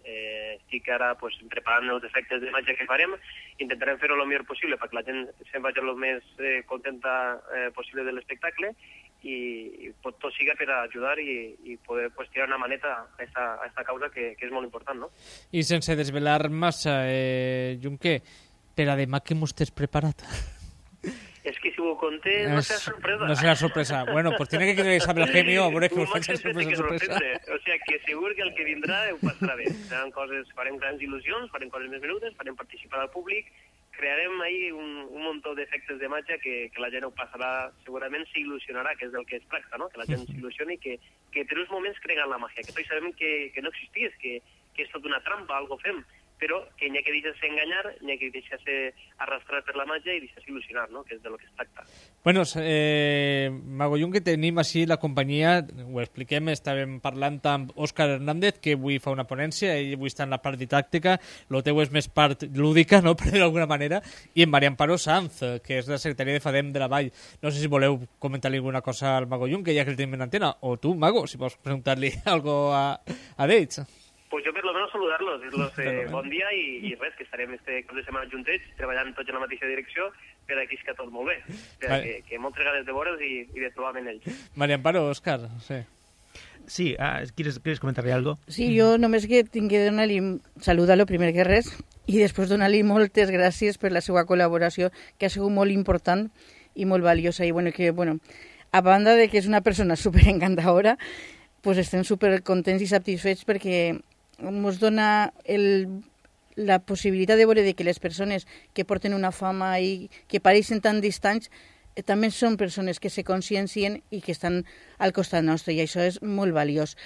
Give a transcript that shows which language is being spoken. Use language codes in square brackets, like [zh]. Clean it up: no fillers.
[ca] Estic ara pues, preparant els efectes d'imatge que farem, intentarem fer-ho el millor possible perquè la gent se'n vagi el més contenta possible de l'espectacle i pot tot siga per ajudar i poder pues, tirar una maneta a esta causa que és molt important, no? I sense desvelar massa, Junqué, per a demà què m'ho estàs preparat? És que si ho conté, no serà sorpresa. No serà sorpresa. [es] Bueno, pues tiene que quedar que sabe la gemio, [ca] a veure que us faig la sorpresa. O sea, que segur que el que vindrà ho passarà bé. Seran coses, farem grans il·lusions, farem coses més menudes, farem participar al públic, crearem ahí un montó d'efectes de màgia que la gent ho passarà, segurament s'il·lusionarà, que és del que es tracta, no? Que la gent s'il·lusioni i que per uns moments creguen la màgia, que tots sabem que no existís, que és tot una trampa, algo fem. Però que n'hi ha que deixar-se enganyar, n'hi ha que deixar-se arrastrar per la màgia i deixar-se il·lusionar, no? Que és del que es tracta. Bueno, Mago Jung, que tenim així la companyia, ho expliquem, estàvem parlant amb Òscar Hernández, que avui fa una ponència, ell avui està en la part didàctica, el teu és més part lúdica, no?, per dir-ho d'alguna manera, i en Maria Amparo Sanz, que és la secretària de FADEM de la Vall. No sé si voleu comentar-li alguna cosa al Mago Jung, que ja que el tenim en antena, o tu, Mago, si vols preguntar-li alguna cosa a ells. Pues jo per lo menos saludar-los, dir-los bon dia i res, que estarem este cap de setmana juntets, treballant tots en la mateixa direcció, per aquí és que tot molt bé. Vale. Que moltes gràcies de veure'ls i de trobar-me en ells. Maria Amparo, Òscar, sí. [es] Sí, ¿quieres comentarle algo? [ca] Sí, jo només que tinc que donar-li saludar-lo primer que res i després donar-li moltes gràcies per la seva col·laboració, que ha sigut molt important i molt valiosa. I bueno, que, bueno, a banda de que és una persona superencantadora, pues estem supercontents i satisfets perquè ens dona la possibilitat de veure que les persones que porten una fama i que pareixen tan distants també són persones que se consciencien i que estan al costat nostre, i això és molt valiós.